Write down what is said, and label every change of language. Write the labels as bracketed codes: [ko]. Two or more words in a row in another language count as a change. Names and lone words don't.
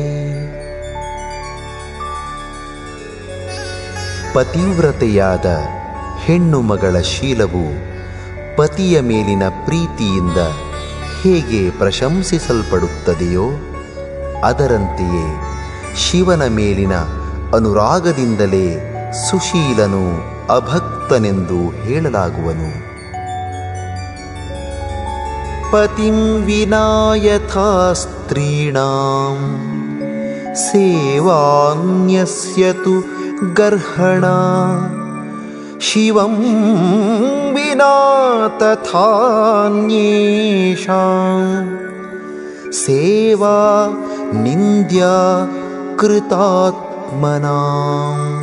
[kn] ಪತಿವ್ರತೆಯಾದ ಹೆಣ್ಣು ಮಗಳ ಶೀಲವು ಪತಿಯ ಮೇಲಿನ ಪ್ರೀತಿಯಿಂದ ಹೇಗೆ ಪ್ರಶಂಸಿಸಲ್ಪಡುತ್ತದೆಯೋ ಅದರಂತೆಯೇ ಶಿವನ ಮೇಲಿನ ಅನುರಾಗದಿಂದಲೇ ಸುಶೀಲನು ಅಭಕ್ತನೆಂದು ಹೇಳಲಾಗುವನು. [sa] ಪತಿಂ ವಿನಾ ಯಥಾ ಸ್ತ್ರೀಣಾಂ ಸೇವಾನ್ಯಸ್ಯ ತು ಗರ್ಹಣಾ ಶಿವಂ ವಿನಾ ತಥಾನ್ಯೇಷಾಂ ಸೇವಾ ನಿಂದ್ಯಾ ಕೃತಾತ್ಮನಾಂ.